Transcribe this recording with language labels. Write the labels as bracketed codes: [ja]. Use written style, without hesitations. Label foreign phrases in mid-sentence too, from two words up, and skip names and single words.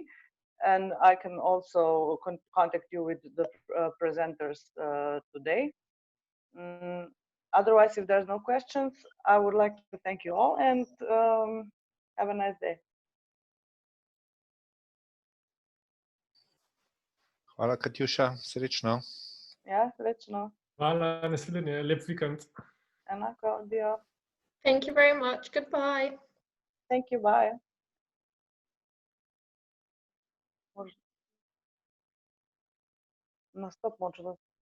[en] And I can also contact you with the presenters today. Otherwise, if there's no questions, I would like to thank you all and have a nice day. [sl] Hvala, Katjuša, srečno. Ja, srečno. Hvala, naslednje, lep vikend. Enako, dio. [en] Thank you very much. Goodbye. Thank you, bye. [sl] Nastop moč, da